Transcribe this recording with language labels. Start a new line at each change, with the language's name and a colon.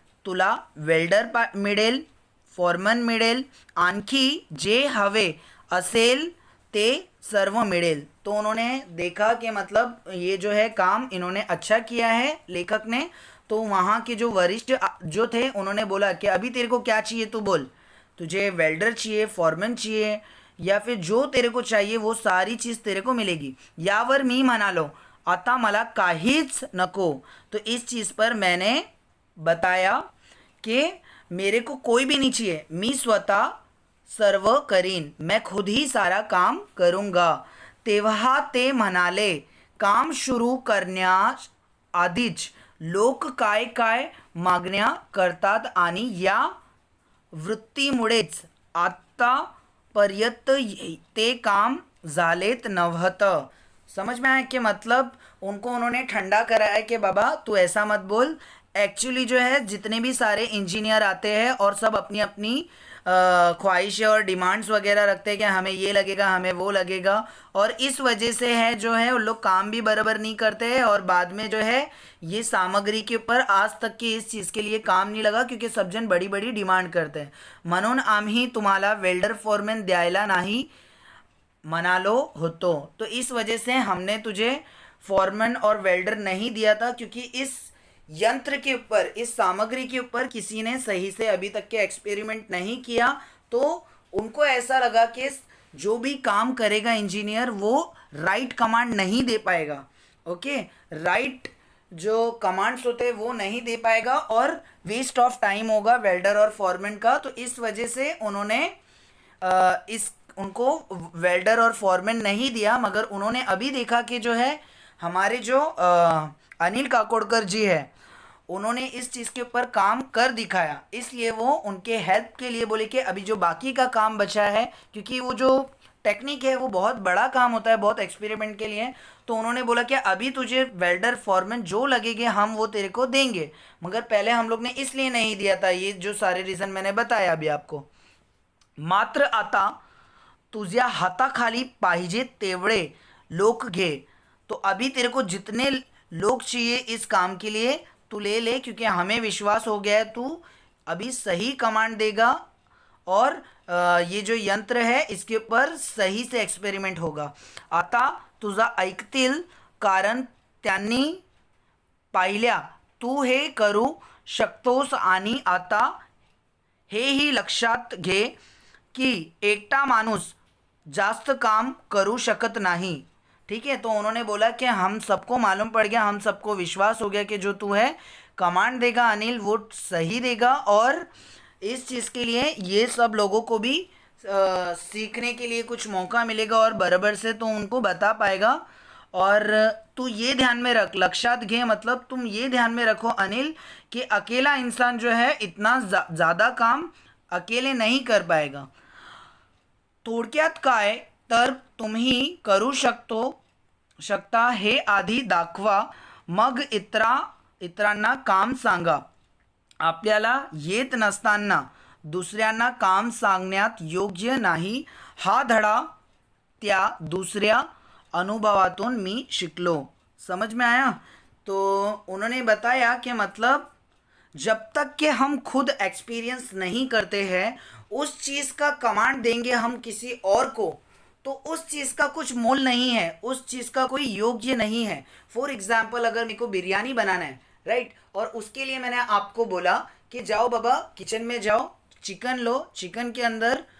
Marathi: तुला वेल्डर मिळेल, फॉरमन मिळेल, आणखी जे हवे असेल ते सर्व मिळेल.
Hindi: तो उन्होंने देखा कि मतलब ये जो है काम इन्होंने अच्छा किया है लेखक ने. तो वहाँ के जो वरिष्ठ जो थे उन्होंने बोला कि अभी तेरे को क्या चाहिए तू बोल. तुझे वेल्डर चाहिए, फॉरमन चाहिए, या फिर जो तेरे को चाहिए वो सारी चीज़ तेरे को मिलेगी.
Marathi: यावर मी म्हणालो, आता मला काहीच नको.
Hindi: तो इस चीज़ पर मैंने बताया कि मेरे को कोई भी नहीं चाहिए,
Marathi: मी स्वतः सर्व करीन,
Hindi: मैं खुद ही सारा काम करूँगा.
Marathi: तेव्हा ते म्हणाले, काम सुरू करण्यास आधीच लोक काय काय मागण्या करतात आणि या वृत्तीमुळेच आतापर्यंत ते काम झालेत नव्हतं.
Hindi: समझ में आया कि मतलब उनको उन्होंने ठंडा कराया कि बाबा तू ऐसा मत बोल. एक्चुअली जो है जितने भी सारे इंजीनियर आते हैं और सब अपनी अपनी ख्वाहिशें और डिमांड्स वगैरह रखते हैं कि हमें ये लगेगा, हमें वो लगेगा, और इस वजह से है जो है उन लोग काम भी बराबर नहीं करते हैं और बाद में जो है ये सामग्री के ऊपर आज तक की इस चीज़ के लिए काम नहीं लगा क्योंकि सब जन बड़ी बड़ी डिमांड करते हैं.
Marathi: म्हणून आम्ही तुम्हाला वेल्डर फॉरमॅन द्यायला नाही म्हणालो होतो.
Hindi: तो इस वजह से हमने तुझे फॉरमैन और वेल्डर नहीं दिया था क्योंकि इस यंत्र के ऊपर, इस सामग्री के ऊपर किसी ने सही से अभी तक के एक्सपेरिमेंट नहीं किया. तो उनको ऐसा लगा कि जो भी काम करेगा इंजीनियर वो राइट कमांड नहीं दे पाएगा. ओके, राइट जो कमांड्स होते हैं वो नहीं दे पाएगा और वेस्ट ऑफ टाइम होगा वेल्डर और फॉरमैन का. तो इस वजह से उन्होंने उनको वेल्डर और फॉरमैन नहीं दिया. मगर उन्होंने अभी देखा कि जो है हमारे जो अनिल काकोडकर जी है उन्होंने इस चीज़ के ऊपर काम कर दिखाया, इसलिए वो उनके हेल्प के लिए बोले कि अभी जो बाकी का काम बचा है, क्योंकि वो जो टेक्निक है वो बहुत बड़ा काम होता है, बहुत एक्सपेरिमेंट के लिए. तो उन्होंने बोला कि अभी तुझे वेल्डर फॉरमैन जो लगेंगे हम वो तेरे को देंगे, मगर पहले हम लोग ने इसलिए नहीं दिया था, ये जो सारे रीज़न मैंने बताया अभी आपको.
Marathi: मात्र आता तुझ्या हाताखाली पाहिजे तेवढे लोक घे.
Hindi: तो अभी तेरे को जितने लोग चाहिए इस काम के लिए तू ले ले, क्योंकि हमें विश्वास हो गया है तू अभी सही कमांड देगा और ये जो यंत्र है इसके ऊपर सही से एक्सपेरिमेंट होगा.
Marathi: आता तुझा ऐकतील कारण त्यांनी पाहिल्या तू हे करू शकतोस आणि आता हेही लक्षात घे की एकटा माणूस जास्त काम करू शकत नाही.
Hindi: ठीक है, तो उन्होंने बोला कि हम सबको मालूम पड़ गया, हम सबको विश्वास हो गया कि जो तू है कमांड देगा अनिल वो सही देगा और इस चीज़ के लिए ये सब लोगों को भी सीखने के लिए कुछ मौका मिलेगा और बराबर से तो उनको बता पाएगा. और तू ये ध्यान में रख,
Marathi: लक्षात घे
Hindi: मतलब तुम ये ध्यान में रखो अनिल कि अकेला इंसान जो है इतना ज़्यादा काम अकेले नहीं कर पाएगा.
Marathi: थोडक्यात काय तर तुम्ही करू शकता हे आधी दाखवा, मग इतरांना काम सांगा. आपल्याला येत नसताना दुसऱ्यांना काम सांगण्यात योग्य नाही. हा धडा त्या दूसऱ्या अनुभवातून मी शिकलो.
Hindi: समझ में आया. तो उन्होंने बताया कि मतलब जब तक कि हम खुद एक्सपीरियंस नहीं करते हैं उस चीज़ का कमांड देंगे हम किसी और को तो उस चीज़ का कुछ मोल नहीं है, उस चीज़ का कोई योग्य नहीं है. फॉर एग्जाम्पल अगर मेरे को बिरयानी बनाना है, राइट, और उसके लिए मैंने आपको बोला कि जाओ बाबा किचन में जाओ, चिकन लो, चिकन के अंदर